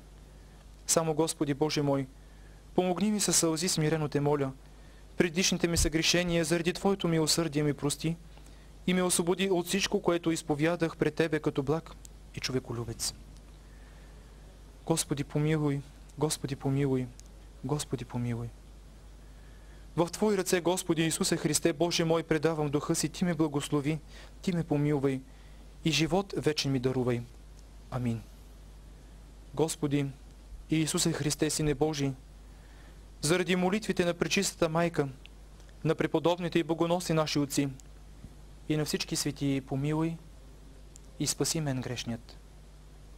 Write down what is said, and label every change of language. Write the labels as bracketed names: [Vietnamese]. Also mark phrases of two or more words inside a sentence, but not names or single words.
[Bulgarian] Само, Господи Боже мой, помогни ми със сълзи, смирено Те моля, предишните ми съгрешения, заради Твоето милосърдие ми прости и ме освободи от всичко, което изповядах пред Тебе като благ и човеколюбец. Господи помилуй, Господи помилуй, Господи помилуй. В Твои ръце, Господи Исусе Христе, Боже мой, предавам духа си, Ти ме благослови, Ти ме помилвай и живот вечен ми дарувай. Амин. Господи Иисусе Христе, Сине Божий, заради молитвите на Пречистата Майка, на преподобните и богоносни наши отци и на всички светии помилуй и спаси мен грешният.